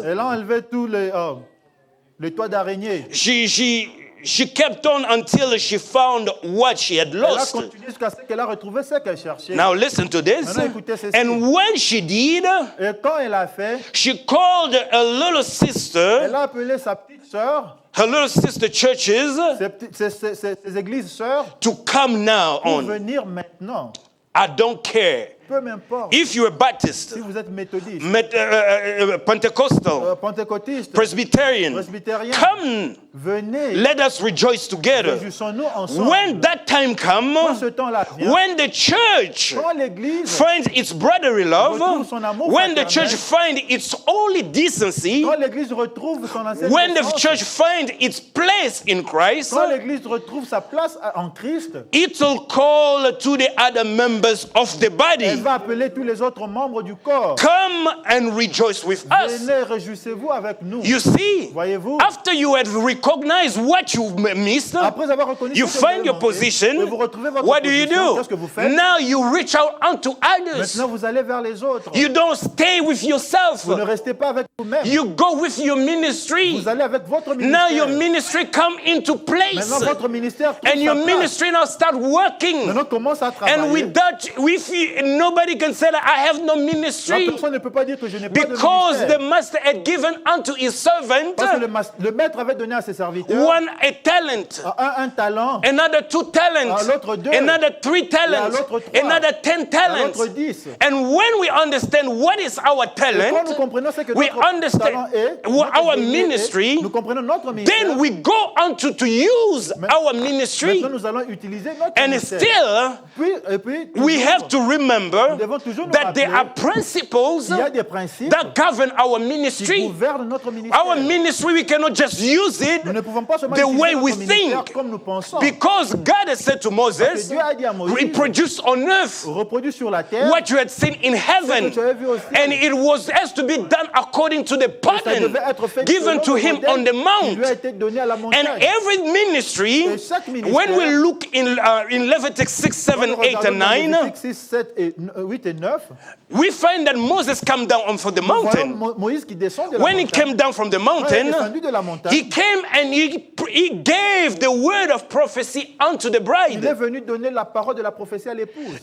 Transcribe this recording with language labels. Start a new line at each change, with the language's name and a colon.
French: Elle a enlevé tous les toits d'araignée.
English: She she kept on until she found what she had
French: Elle a
English: lost.
French: continué jusqu'à ce qu'elle a retrouvé ce qu'elle cherchait.
English: Now listen to this.
French: Maintenant, écoutez ceci.
English: And when she did,
French: Et quand elle a fait,
English: she called a little sister,
French: elle a appelé sa petite sœur,
English: her little sister churches,
French: ses églises sœurs,
English: to come now
French: pour
English: on.
French: venir maintenant.
English: I don't care.
French: Peu m'importe.
English: If you're a Baptist,
French: Si vous êtes méthodiste,
English: Pentecostal,
French: pentecôtiste,
English: Presbyterian,
French: presbytérien,
English: come,
French: venez,
English: let us rejoice together.
French: réjouissons-nous ensemble.
English: When that time
French: Quand
English: comes,
French: ce temps-là vient,
English: when the church
French: quand l'Église,
English: finds its brotherly love,
French: retrouve son amour
English: when the
French: fraternel,
English: church finds its holy decency,
French: quand l'Église retrouve son ancienne
English: when the
French: naissance,
English: church finds its place in Christ,
French: quand l'Église retrouve sa place en Christ,
English: it will call to the other members of the
French: elle
English: body.
French: va appeler tous les autres membres du corps.
English: Come and rejoice with us.
French: Venez, réjouissez-vous avec nous.
English: You see,
French: Voyez-vous,
English: after you had recognized what you missed,
French: après avoir reconnu
English: you
French: ce que vous avez
English: find your
French: manqué, et
English: position.
French: vous retrouvez votre
English: What do you
French: position,
English: do?
French: qu'est-ce que vous faites?
English: Now you reach out unto others.
French: Maintenant, vous allez vers les autres.
English: You don't stay with yourself.
French: Vous ne restez pas avec vous-même.
English: You go with your ministry.
French: Vous allez avec votre
English: Now your
French: ministère.
English: ministry come into place.
French: Maintenant, votre ministère trouve
English: And your
French: sa place.
English: ministry now start working.
French: Maintenant, commence à
English: And
French: travailler.
English: without, nobody can say that I have no
French: La
English: ministry.
French: personne ne peut pas dire que je n'ai pas de
English: Because
French: ministère.
English: the master had given unto his servant
French: Parce que le maître avait donné à ses serviteurs
English: one a talent,
French: un talent,
English: another 2 talents,
French: à l'autre 2,
English: another 3 talents,
French: l'autre 3,
English: another 10
French: à
English: talents.
French: l'autre 10.
English: And when we understand what is our
French: Et quand
English: talent,
French: nous comprenons ce que
English: we
French: notre talent
English: understand
French: est,
English: what
French: notre
English: our
French: donné est,
English: ministry,
French: nous comprenons notre ministère.
English: then we go on to use our ministry.
French: Maintenant, nous allons utiliser notre
English: And
French: ministère.
English: still,
French: Puis,
English: we
French: toujours,
English: have to remember
French: nous devons toujours nous
English: that there
French: rappeler
English: are principles
French: qu'il y a des principes
English: that govern our
French: qui
English: ministry.
French: gouvernent notre ministère.
English: Our ministry, we cannot just use it
French: Nous ne pouvons pas seulement
English: the
French: utiliser
English: way
French: notre
English: we
French: ministère
English: think.
French: comme nous pensons.
English: Because God has said to
French: Parce que
English: Moses,
French: Dieu a dit à Moïse,
English: reproduce on earth
French: reproduis sur la terre
English: what you had seen in heaven.
French: tu avais vu au ciel.
English: And it has to be done according to the
French: Ça
English: pattern
French: devait être fait
English: given
French: selon
English: to
French: le
English: him
French: modèle
English: on the
French: qui
English: mount.
French: lui a été donné à la
English: And
French: montagne.
English: every ministry,
French: Et chaque ministère,
English: when we look in Leviticus 6, 7,
French: Quand nous
English: 8, and
French: regardons dans
English: 9,
French: Lévitique 6, 7 et 8 et 9,
English: we find that Moses came down from the
French: nous voyons
English: mountain.
French: Moïse qui descend de la
English: When he
French: montagne.
English: came down from the
French: Quand il est
English: mountain,
French: descendu de la montagne,
English: he came and he gave the word of prophecy unto the
French: il est
English: bride.
French: venu donner la parole de la prophétie à l'épouse.